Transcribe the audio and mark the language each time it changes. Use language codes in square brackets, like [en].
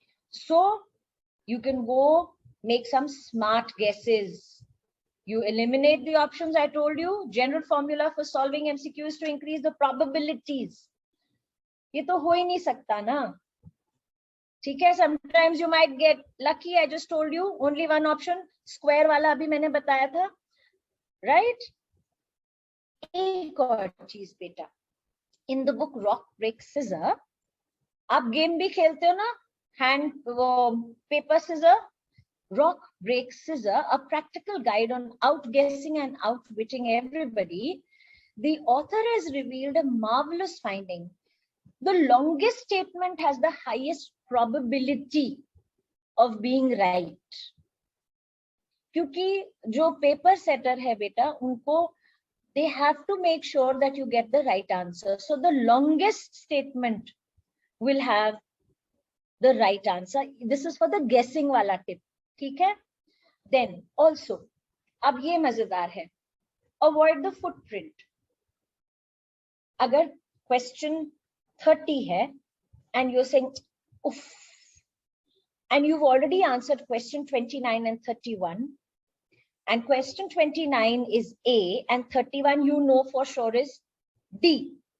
[en] So you can go make some smart guesses. You eliminate the options I told you. General formula for solving MCQ is to increase the probabilities. [hi] ये तो हो ही नहीं सकता ना. ठीक है, [en] sometimes you might get lucky. I just told you only one option. [hi] Square वाला अभी मैंने बताया था, right? एक और चीज बेटा, in the book Rock Break Scissor, आप गेम भी खेलते हो ना, hand paper scissor, Rock Break Scissor, [en] a practical guide on outguessing and outwitting everybody. The author has revealed a marvelous finding. The longest statement has the highest probability of being right. [hi] क्योंकि जो paper setter है बेटा, उनको [en] they have to make sure that you get the right answer. So the longest statement will have the right answer. This is for the guessing wala tip. [hi] ठीक है? Then also, अब ये मजेदार है. [en] Avoid the footprint. [hi] अगर [en] question 30 है and you're saying, oof, and you've already answered question 29 and 31, and question 29 is A and 31 you know for sure is D.